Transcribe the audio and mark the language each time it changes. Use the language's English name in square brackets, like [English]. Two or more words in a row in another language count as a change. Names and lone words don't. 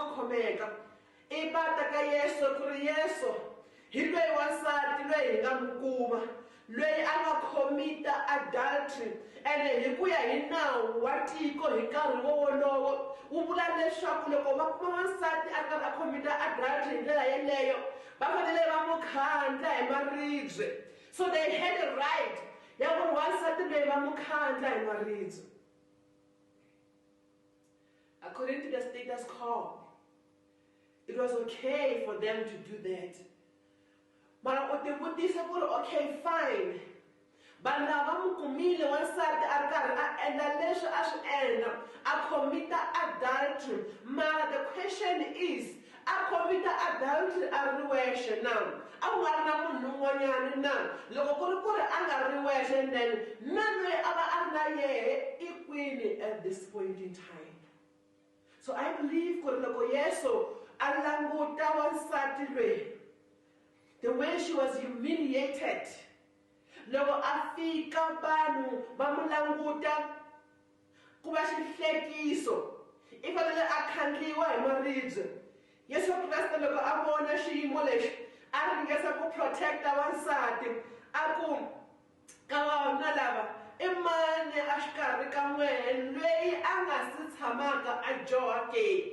[Tsonga] khomeka, i va ta ka Yesu ku ri Yesu hi loyi wansati loyi hi nga n'wi kuma, loyi a nga commita adultery, ene hi ku ya hi nawu wa tiko hi nkarhi wolowo wu vula leswaku loko va kuma wansati a karhi a commita adultery hi ndlela yeleyo va fanele va n'wi khandla hi maribye. [English] So they had a right [Tsonga] ya ku ri wansati loyi va n'wi khandla hi maribye. [English] According to the status quo, it was okay for them to do that. [Tsonga] Mara u ti vutisa ku ri [English] okay fine, [Tsonga] vanhu lava n'wi kumile wansati a ri karhi a endla leswi a swi endla, a commita adultery, mara [English] the question is, [Tsonga] a commita adultery a ri wexe na? A ku nga ri na munhu un'wanyani na? Loko ku ri a nga ri wexe, then na loyi a va a ri na yehe i kwini [English] at this point in time? So I believe [Tsonga] ku ri loko Yesu a languta wansati loyi, [English] the way she was humiliated, [Tsonga] loko a fika vanhu va mu languta ku va xihlekiso, i fanele a khandliwa hi maribye. Yesu Kreste loko a vona xiyimo lexi a ringesa ku protecta wansati, a ku ka vavanuna lava i mani a xikarhi ka n'wehe loyi a nga si tshamaka a joha ke?